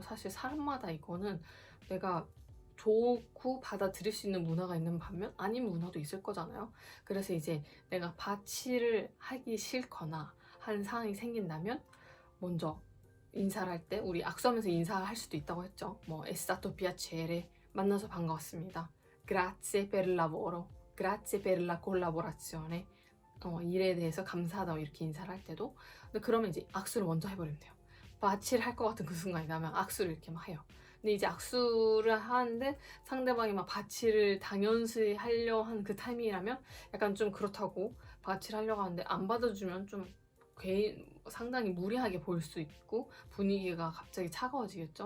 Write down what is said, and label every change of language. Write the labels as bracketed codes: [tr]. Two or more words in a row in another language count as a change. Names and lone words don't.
[ko] 사실 사람마다 이거는 내가 좋고 받아들일 수 있는 문화가 있는 반면 아닌 문화도 있을 거잖아요. 그래서 이제 내가 바치를 하기 싫거나 하는 상황이 생긴다면, 먼저 인사를 할 때 우리 악수하면서 인사할 수도 있다고 했죠. [it] 뭐 è stato piacere, [ko] 만나서 반가웠습니다, [it] grazie per il lavoro, grazie per la collaborazione, [ko] 일에 대해서 감사하다 이렇게 인사를 할 때도. 근데 그러면 이제 악수를 먼저 해버리면 돼요. 바치를 할 것 같은 그 순간이 나면 악수를 이렇게 막 해요. 근데 이제 악수를 하는데 상대방이 막 바치를 당연시 하려 한 그 타이밍이라면 약간 좀 그렇다고 바치를 하려고 하는데 안 받아주면 좀 상당히 무리하게 보일 수 있고 분위기가 갑자기 차가워지겠죠.